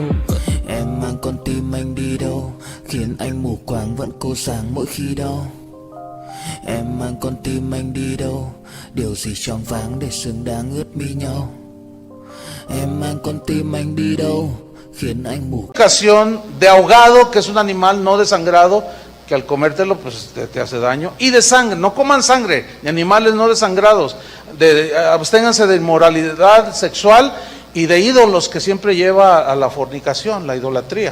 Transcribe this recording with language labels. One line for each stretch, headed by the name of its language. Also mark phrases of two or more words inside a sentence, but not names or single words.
Vietnamese: Em mang con tim anh đi đâu, khiến anh mù quáng vẫn cố sáng mỗi khi đau. Em mang con tim anh đi đâu, điều gì choáng váng để xứng đáng ướt mi nhau. Em mang con tim anh đi đâu, khiến anh mù.
Spanish: De ahogado, que es un animal no desangrado, que al comértelo pues te hace daño, y de sangre. No coman sangre, ni animales no desangrados. Absténganse de inmoralidad sexual y de ídolos, que siempre lleva a la fornicación, la idolatría.